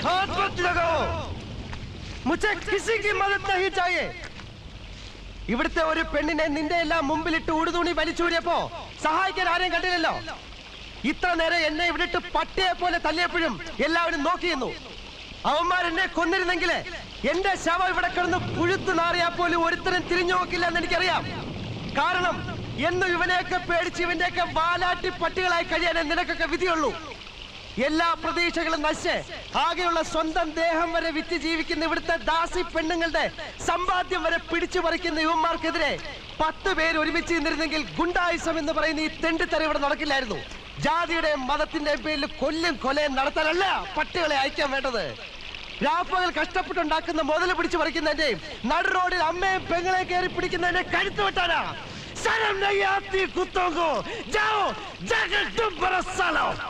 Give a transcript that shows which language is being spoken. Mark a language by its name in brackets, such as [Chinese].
[Hindi] മുझे किसी की मदद नहीं चाहिए. [Malayalam] ഇവിടുത്തെ ഒരു പെണ്ണിനെ നിന്റെ എല്ലാം മുമ്പിലിട്ട് ഉടുതുണി വലിച്ചൂരിയപ്പോ സഹായിക്കാൻ ആരെയും കണ്ടില്ലല്ലോ. ഇത്ര നേരം എന്നെ ഇവിടിട്ട് പട്ടിയെ പോലെ തല്ലിയപ്പോഴും എല്ലാവരും നോക്കിയിരുന്നു. അവന്മാരെന്നെ കൊന്നിരുന്നെങ്കിൽ എന്റെ ശവം ഇവിടെ കിടന്ന് പുഴുത്തു നാറിയാ പോലും ഒരുത്തരം തിരിഞ്ഞു നോക്കില്ല എന്ന് എനിക്കറിയാം. കാരണം എന്നും ഇവനെയൊക്കെ പേടിച്ച് ഇവന്റെയൊക്കെ വാലാട്ടി പട്ടികളായി കഴിയാനേ നിനക്കൊക്കെ വിധിയുള്ളൂ. എല്ലാ പ്രതീക്ഷകളും നശിച്ച് ആകെയുള്ള സ്വന്തം ദേഹം വരെ വിറ്റ് ജീവിക്കുന്ന ഇവിടുത്തെ ദാസി പെണ്ണുങ്ങളുടെ സമ്പാദ്യം വരെ പിടിച്ചു പറിക്കുന്ന യുവന്മാർക്കെതിരെ 10 പേര് ഒരുമിച്ച് നിന്നിരുന്നെങ്കിൽ ഗുണ്ടായുസം എന്ന് പറയുന്ന ഈ തെണ്ടിത്തരം ഇവിടെ നടക്കില്ലായിരുന്നു. ജാതിയുടെയും മതത്തിന്റെയും പേരിൽ കൊലയും നടത്താനല്ല പട്ടികളെ അയക്കാൻ വേണ്ടത്. രാപ്പകൽ കഷ്ടപ്പെട്ടുണ്ടാക്കുന്ന മുതൽ പിടിച്ചു പറിക്കുന്നതിന്റെയും നടു റോഡിൽ അമ്മയും പെങ്ങളെ കയറി പിടിക്കുന്നതിന്റെ കഴുത്ത് വെട്ടാനാ. [Hindi] ശരം नहीं आती कुत्तों को जाओ जाकर तुम बरसा लो.